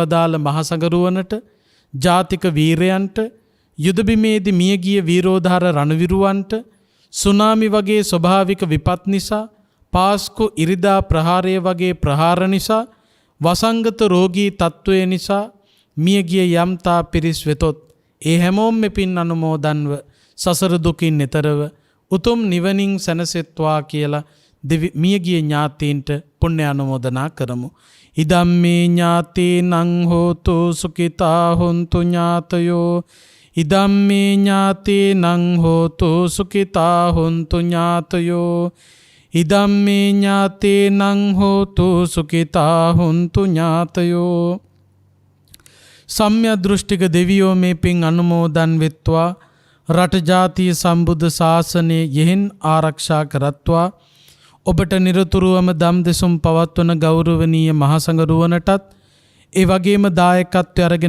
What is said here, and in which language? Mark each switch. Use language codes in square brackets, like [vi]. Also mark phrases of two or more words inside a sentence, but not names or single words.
[si] වදාළ මහසඟරුවනට, ජාතික වීරයන්ට, යුදබිමේදී මියගිය වීරෝධාර රණවිරුවන්ට, සුනාමි වගේ ස්වභාවික විපත් නිසා, පාස්කු ඉරිදා ප්‍රහාරය වගේ ප්‍රහාර නිසා, වසංගත රෝගී තත්ත්වය නිසා මියගිය යම්තා පිරිස් වෙතොත් ඒ හැමෝම මෙපින් අනුමෝදන්ව සසර දුකින් එතරව උතුම් නිවනින් සැනසෙත්වා කියලා මියගිය ඥාතීන්ට පුණ්‍යානුමෝදනා කරමු. [pi] ඉදම්මේ ඥාතීනං හෝතු සුඛිතා හොන්තු ඥාතයෝ. ඉදම්මේ ඥාතීනං හෝතු සුඛිතා හොන්තු ඥාතයෝ. ඉදම්මේ ඥාතීනං හෝතු සුඛිතා හොන්තු ඥාතයෝ. [si] සම්‍යක් දෘෂ්ටික දෙවියෝ මේ පින් අනුමෝදන් වෙත්වා රට ජාතිය සම්බුද්ධ ශාසනය යෙහෙන් ආරක්ෂා කරත්වා. ඔබට නිරතුරුවම දම් දෙසුම් පවත්වන ගෞරවනීය මහසඟරුවනටත් ඒ වගේම දායකත්වය අරගෙන